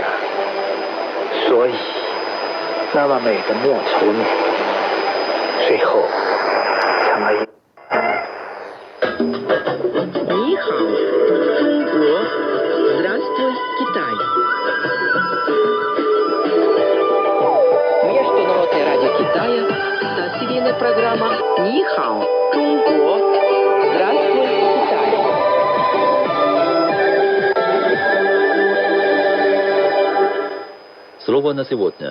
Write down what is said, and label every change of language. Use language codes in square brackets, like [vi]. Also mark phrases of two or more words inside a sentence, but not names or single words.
[zh] 所以那么美的莫愁女，最后成了一。你好，中国 ， [ru] здравствуй, Китай. Международное радио Китая, статья программа «Ни хао, Чунго, здравствуй, Китай». Слово на сегодня.